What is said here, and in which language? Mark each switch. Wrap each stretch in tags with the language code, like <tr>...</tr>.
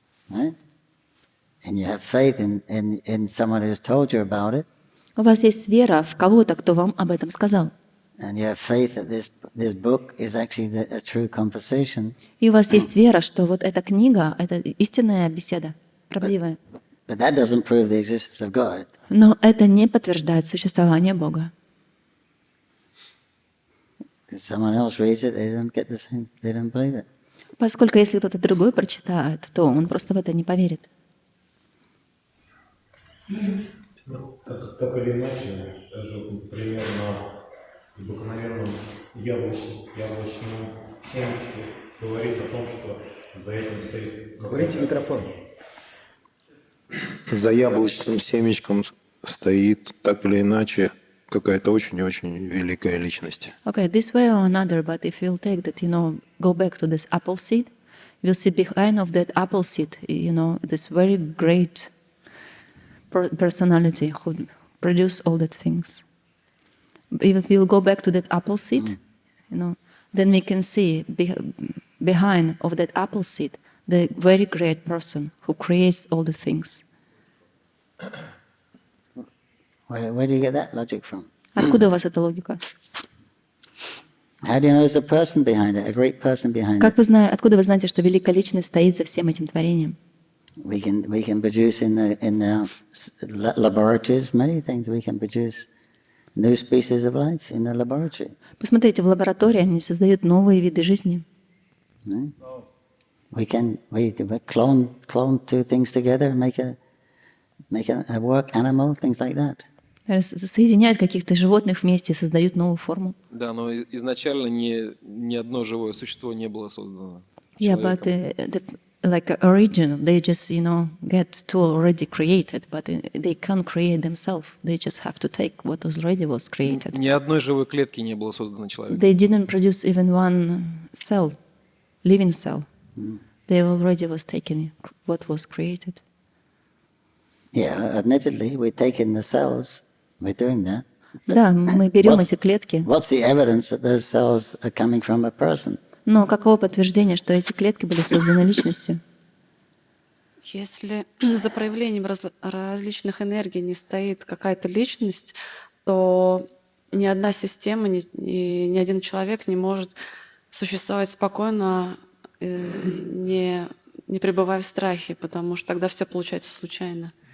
<en>Right? And you have faith in someone who's told you about it.</en> <ru>У вас есть вера в кого-то, кто вам об этом сказал.</ru> <en>And you have faith that this book is actually a true conversation.</en> <ru>И у вас есть вера, что вот эта книга — это истинная беседа, правдивая.</ru> <en>But that doesn't prove the existence of God.</en> <ru>Но это не подтверждает существование Бога.</ru> <en>If someone else reads it, they don't get the same. They don't believe it.</en> <ru>Поскольку если кто-то другой прочитает, то он просто в это не поверит. Ну, так или иначе, даже примерно в обыкновенном яблочном семечке говорит о том, что за этим стоит... Говорите в микрофон. За яблочным семечком стоит так или иначе какая-то очень-очень великая личность.</ru> <en>Okay, this way or another, but if you'll take that, go back to this apple seed, you'll see behind of that apple seed, this very great personality who produce all that things. If we'll go back to that apple seed, then we can see behind of that apple seed the very great person who creates all the things. Where do you get that logic from?</en> <ru>Откуда у вас эта логика?</ru> <en>How do you know there's a person behind it, a great person behind</en> <ru>Как</ru> <en>it?</en> <ru>откуда вы знаете, что великая личность стоит за всем этим творением?</ru> <en>We can produce in the laboratories many things. We can produce new species of life in the laboratory.</en> <ru>Посмотрите, в лаборатории они создают новые виды жизни.</ru> <en>Right? We clone two things together, make a work animal, things like that.</en> <ru>Соединяют каких-то животных вместе, создают новую форму. Да, но изначально ни одно живое существо не было создано</ru> <en>Yeah, but like original, they just get two already created, but they can't create themselves. They just have to take what already was created.</en> <ru>Ни одной живой клетки не было создано человеком.</ru> <en>They didn't produce even one cell, living cell. They already was taken what was created. Yeah, admittedly, we're taking the cells. We're doing that.</en> <ru>Да, мы берем эти клетки.</ru> <en>What's the evidence that those cells are coming from a person?</en> <ru>Но каково подтверждение, что эти клетки были созданы личностью? Если за проявлением различных энергий не стоит какая-то личность, то ни одна система, ни один человек не может существовать спокойно, не пребывая в страхе, потому что тогда все получается случайно.</ru>